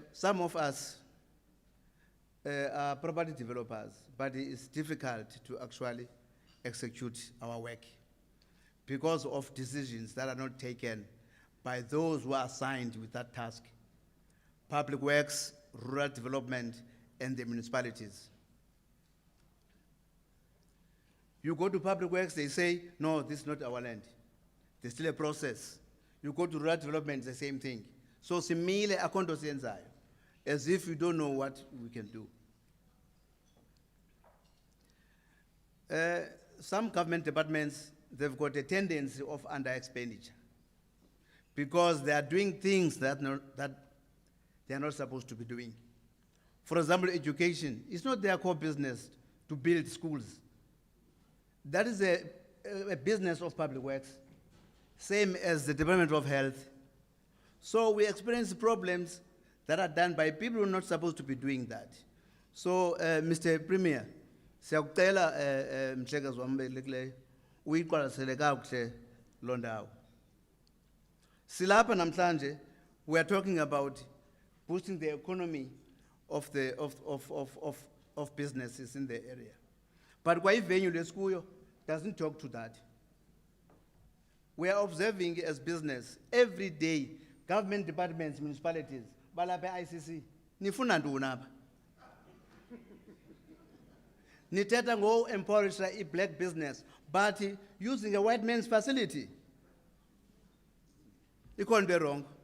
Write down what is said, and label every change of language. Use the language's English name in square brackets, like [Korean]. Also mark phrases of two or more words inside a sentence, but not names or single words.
[English] Some of us are property developers, but it's difficult to actually execute our work because of decisions that are not taken by those who are assigned with that task: public works, rural development, and the municipalities. You go to public works, they say, no, this is not our land. There's still a process. You go to rural development, the same thing. So [Xhosa] simile akonto siyenzayo, [English] as if you don't know what we can do. Some government departments, they've got a tendency of under-expenditure because they are doing things that they are not supposed to be doing. For example, education. It's not their core business to build schools. That is a business of public works, same as the Department of Health. So we experience problems that are done by people who are not supposed to be doing that. So, Mr. Premier, [Xhosa] siyakucela mhlekazi wami obelekileyo uyiqwalasele kakuhle lo ndawo. Silapha namhlanje, [English] we are talking about boosting the economy of businesses in the area. But [Xhosa] kwa venue lesikuyo [English] doesn't talk to that. We are observing as business every day, government departments, municipalities, [Xhosa] balapha ICC, nifuna ntoni apha? Nithetha ngo-empowerisha [English] i-black business, but using a white man's facility. It can't be wrong.